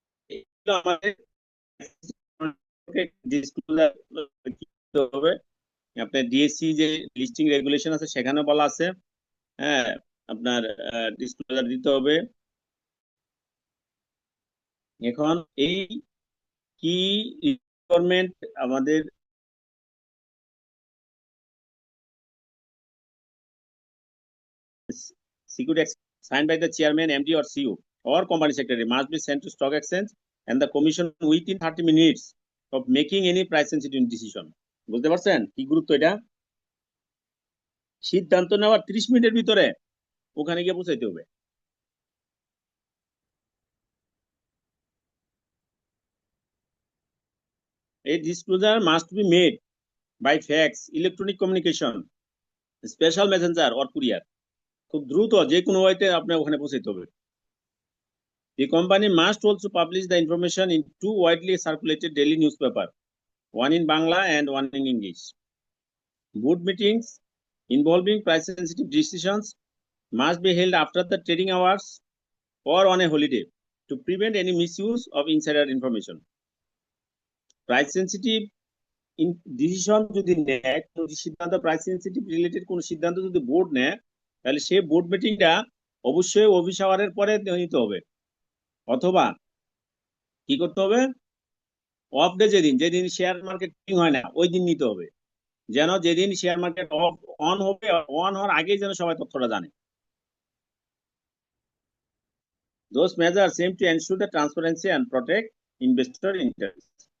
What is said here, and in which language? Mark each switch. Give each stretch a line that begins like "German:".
Bangla: এগুলো আমাদের disclosure করতে হবে। আপনার ডিএসসি যে লিস্টিং রেগুলেশন আছে সেখানে বলা আছে, হ্যাঁ, আপনার ডিসক্লোজার দিতে হবে। এখন এই কি রিকোয়ারমেন্ট আমাদের
English: security signed by the chairman, MD or CEO or company secretary must be sent to stock exchange and the commission within 30 minutes of making any price sensitive decision.
Bangla: বুঝতে পারছেন কি গুরুত্ব এটা? সিদ্ধান্ত নেওয়ার 30 মিনিটের ভিতরে ওখানে গিয়ে পৌঁছাইতে হবে।
English: A disclosure must be made by fax, electronic communication, special messenger or courier.
Bangla: খুব দ্রুত যে কোনো ওয়েতে আপনার ওখানে পৌঁছাইতে হবে।
English: The company must also publish the information in 2 widely circulated daily newspaper, one in Bangla and one in English. Board meetings involving price sensitive decisions must be held after the trading hours or on a holiday to prevent any misuse of insider information.
Bangla: Price sensitive decision যদি নেয়, কোনো সিদ্ধান্ত price sensitive related কোনো সিদ্ধান্ত যদি board নেয়, তাহলে সেই বোর্ড মিটিংটা অবশ্যই অফিস আওয়ারের পরে নিতে হবে, অথবা কি করতে হবে, অফ ডে যেদিন যেদিন শেয়ার মার্কেট হয় না ওই দিন নিতে হবে, যেন যেদিন শেয়ার মার্কেট অন হবে অন হওয়ার আগেই যেন সবাই তথ্যটা জানে।
English: Those measures aim to ensure the transparency and protect investor interests.